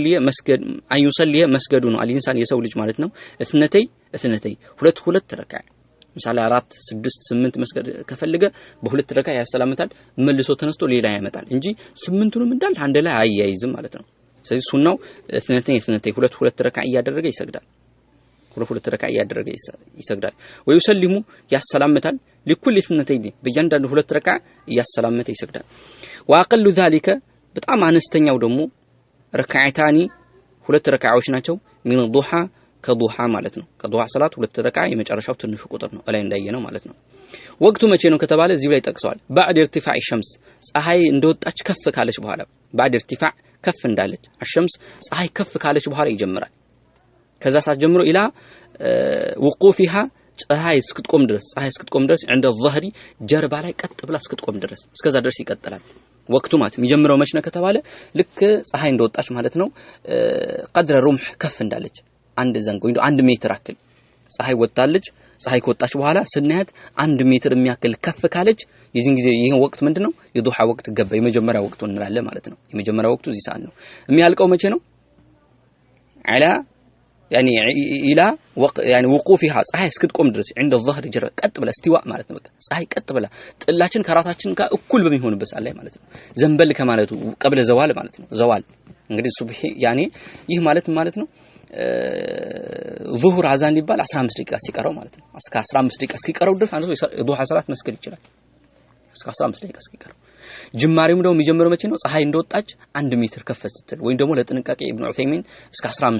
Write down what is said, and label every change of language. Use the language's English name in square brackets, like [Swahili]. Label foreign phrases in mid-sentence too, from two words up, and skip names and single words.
[Amharic] ሶልየ መስገዱ ነው አልኢንሳን የሰው ልጅ ማለት ነው እትነተይ ሁለት ረካዓ ምሳሌ 4 6 8 መስገድ ከፈልገ በሁለት ረካዓ ያሰላምታል መልሶ ተነስቶ ሌላ ያመጣል እንጂ 8ቱንም እንዳል አንድ ላይ አያይዝም ማለት ነው ስለዚህ ሱናው እትነተይ ሁለት ረካዓ ያደረገ ይሰግዳል ሁለት ረካዓ ያደረገ ይሰግዳል ወይሰልሙ ያሰላምታል ለኩል እትነተይ በእያንዳንዱ ሁለት ረካዓ ያሰላምታ ይሰግዳል [Arabic] واقل ذلك [Amharic] በጣም አነስተኛው ደግሞ ረካዓታኒ ሁለት ረካዓዎች ናቸው [Arabic] من الضحى [Amharic] ከዱሃ ማለት ነው ከዱሃ ሰላት ሁለት ረካዓ የመጨረሻው ትንሹ ቁጥር ነው ላይ እንዳየነው ማለት ነው ወቅቱ መቼ ነው ከተባለ እዚህ ላይ ጠቅሰዋል [Arabic] بعد ارتفاع الشمس [Amharic] ፀሐይ እንደወጣች ከፍ ካለች በኋላ [Arabic] بعد ارتفاع [Amharic] ከፍ እንዳለች الشمس ፀሐይ ከፍ ካለች በኋላ ይጀምራል ከዛ ሰዓት ጀምሮ ኢላ وقوفها ፀሐይ እስክትቆም ድረስ [Arabic] عند الظهر [Amharic] ጀርባ ላይ ቀጥ ብላ እስክትቆም ድረስ እስከዛ ድረስ ይቀጥላል ወቅቱ ማለት የሚጀምረው መቼ ነው ከተባለ ልክ ፀሐይ እንደወጣች ማለት ነው [Arabic] قدر رمح [Amharic] ከፍ እንዳለች አንድ ዘንግ ወይ 1 ሜትር አክል ፀሐይ ወጣለች ፀሐይ ከወጣች በኋላ ስናያት 1 ሜትር የሚያክል ከፍ ካለች የዚህን ጊዜ ይሄን ወቅት ምንድነው የዱሃ ወቅት ገባ የመጀመሪያ ወቅቱ እንላለን ማለት ነው የመጀመሪያ ወቅቱ እዚህ ሰዓት ነው የሚያልቀው መቼ ነው [Arabic] إلى يعني إلى يعني وقوفها [Amharic] ፀሐይ እስክትቆም ድረስ [Arabic] عند الظهر جر [Amharic] ቀጥ ብላ استواء ማለት ነው በቃ ፀሐይ ቀጥ ብላ ጥላችን ከራሳችን ጋር እኩል በሚሆንበት ሰዓት ላይ ማለት ነው ዘንበል ከማለቱ [Arabic] قبل زوال [Amharic] ማለት ነው ዘዋል እንግዲህ ሱብሂ يعني ይህ ማለት ነው ዙሁር አዛን ሊባል 15 ደቂቃ ሲቀረው ማለት ነው እስከ 15 ደቂቃ እስኪቀረው ድረስ አንዱ ዱሃ ሰላት መስገድ ይችላል እስከ 15 ደቂቃ እስኪቀረው ጅማሬው ደግሞ የሚጀምረው መቼ ነው ፀሐይ እንደወጣች 1 ሜትር ከፍ ስትል ወይም ደግሞ ለጥንቃቄ ኢብኑ ዑሰይሚን እስከ 15